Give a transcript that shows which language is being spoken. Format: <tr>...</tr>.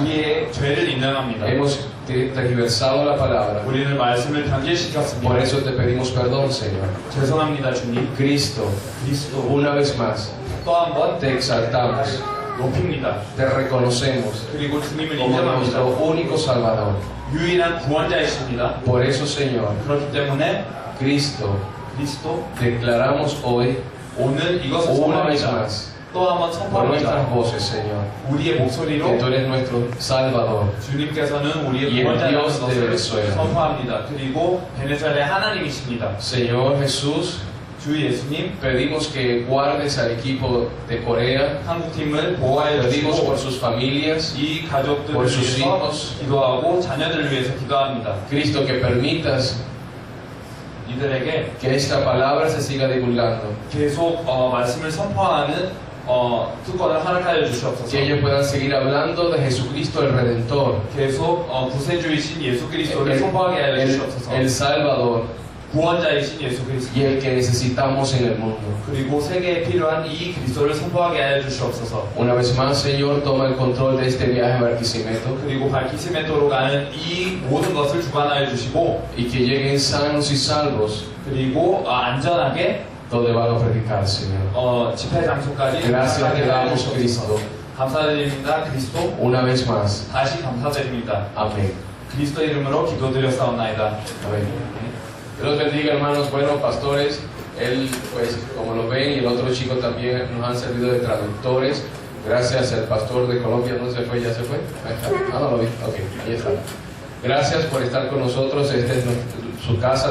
<ko>우리의 죄를 인정합니다.</ko> <es>Hemos tergiversado la palabra.</es> <ko>우리는 말씀을 변질시켰습니다.</ko> <es>Por eso te pedimos perdón, Señor.</es> <ko>죄송합니다, 주님.</ko> <es>Cristo,</es> <ko>그리스도</ko> <es>una vez más,</es> <ko>또 한 번</ko> <es>te exaltamos,</es> <ko>높입니다.</ko> <es>te reconocemos</es> <ko>그리고 주님을</ko> <es>como</es> <ko>인정합니다.</ko> <es>nuestro único Salvador.</es> <ko>유일한 구원자이십니다.</ko> <es>Por eso, Señor,</es> <ko>그렇기 때문에</ko> <es>Cristo,</es> <ko>그리스도</ko> <es>declaramos hoy,</es> <ko>오늘 이것을</ko> <es>una vez</es> <ko>선포합니다.</ko> <es>más,</es> <ko>또 한 번</ko> <es>por nuestras</es> <ko>선포합니다.</ko> <es>voces, Señor,</es> <ko>우리의</ko> <es>que</es> <ko>목소리로</ko> <es>tú eres nuestro Salvador.</es> <ko>주님께서는 우리의</ko> <es>Y el</es> <ko>구원자라는</ko> <es>Dios de</es> <ko>것을</ko> <es>Venezuela.</es> <ko>선포합니다. 그리고 베네수엘의 하나님이십니다.</ko> <es>Señor Jesús,</es> <ko>주 예수님,</ko> <es>pedimos que guardes al equipo de Corea,</es> <ko>한국팀을 보호하여</ko> <es>pedimos por</es> <ko>주시고</ko> <es>sus familias,</es> <ko>이 가족들을</ko> <es>por sus</es> <ko>위해서</ko> <es>hijos.</es> <ko>기도하고 자녀들을 위해서 기도합니다.</ko> <es>Cristo, que permitas</es> <ko>이들에게</ko> <es>que esta palabra se siga divulgando,</es> <ko>계속 말씀을 선포하는 특권을 허락하여 주시옵소서.</ko> <es>Que ellos puedan seguir hablando de Jesucristo el Redentor,</es> <ko>계속 구세주이신 예수 그리스도를 선포하게 하여 주시옵소서.</ko> <es>el Salvador</es> <ko>구원자이신 예수 그리스도.</ko> <es>y el que necesitamos en el mundo.</es> <ko>그리고 세계에 필요한 이 그리스도를 선포하게 하여 주시옵소서.</ko> <es>Una vez más, Señor, toma el control de este viaje a Barquisimeto</es> <ko>그리고 발키시메토로 가는 이 모든 것을 주관하여 주시고,</ko> <es>y que lleguen sanos y salvos</es> <ko>그리고 안전하게</ko> <es>donde van a predicar, Señor.</es> <ko>집회 장소까지</ko> <es>Gracias te</es> <ko>도착하게 하여</ko> <es>damos,</es> <ko>주시옵소서.</ko> <es>Cristo.</es> <ko>감사드립니다, 그리스도.</ko> <es>Una vez más.</es> <ko>다시 감사드립니다.</ko> <es>Amén.</es> <ko>그리스도 이름으로 기도드렸사옵나이다.</ko> <es>Amén. Dios bendiga, hermanos. Bueno, pastores, él, pues, como lo ven, y el otro chico también nos han servido de traductores. Gracias al pastor de Colombia, ¿no se fue? ¿Ya se fue? Ahí está. Ah, no lo vi. Ok, ahí está. Gracias por estar con nosotros. Esta es su casa.</es>